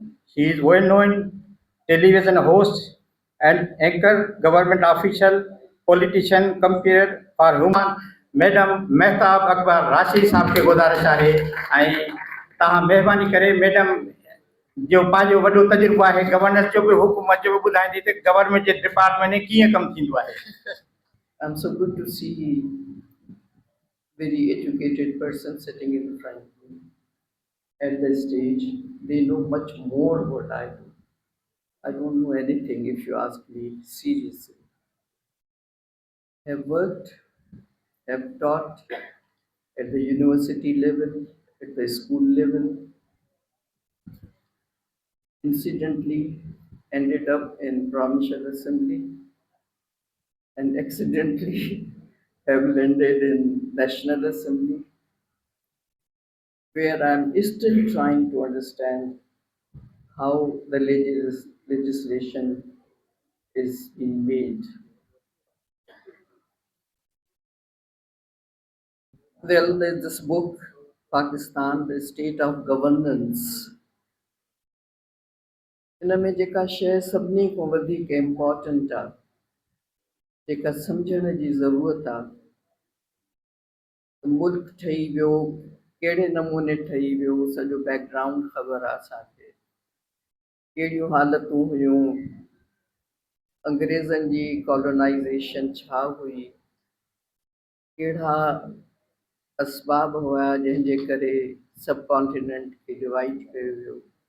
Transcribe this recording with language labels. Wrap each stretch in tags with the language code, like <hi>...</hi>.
<en>She is well known television host and anchor, government official, politician, compere for human.</en> <sd>Madam महताब अकबर राशि साहब खे गुज़ारिश आहे ऐं तव्हां महिरबानी करे मैडम जो पंहिंजो वॾो तजुर्बो आहे गवर्नेंस जो बि हुकूमत जो बि ॿुधाईंदी त गवर्नमेंट जे डिपार्टमेंट में कीअं कमु थींदो आहे।</sd> <en>I'm so good to see very educated person sitting in front of me at the stage. They know much more what I do. I don't know anything if you ask me seriously. Have worked, have taught at the university level, at the school level. Incidentally ended up in provincial assembly and accidentally have landed in National Assembly, where I'm still trying to understand how the legislation is being made. Well, there's this book, Pakistan, the State of Governance.</en> <sd>इन में जेका शइ सभिनी खां वधीक important आहे, जेका सम्झण जी ज़रूरत आहे, मुल्क ठही वियो कहिड़े नमूने ठही वियो, सॼो बैकग्राउंड ख़बर आहे असांखे, कहिड़ियूं हालतूं हुयूं, अंग्रेज़नि जी कॉलोनाइज़ेशन छा हुई, कहिड़ा असबाब हुआ जंहिंजे करे सब कॉन्टिनेंट खे डिवाइड कयो वियो,</sd>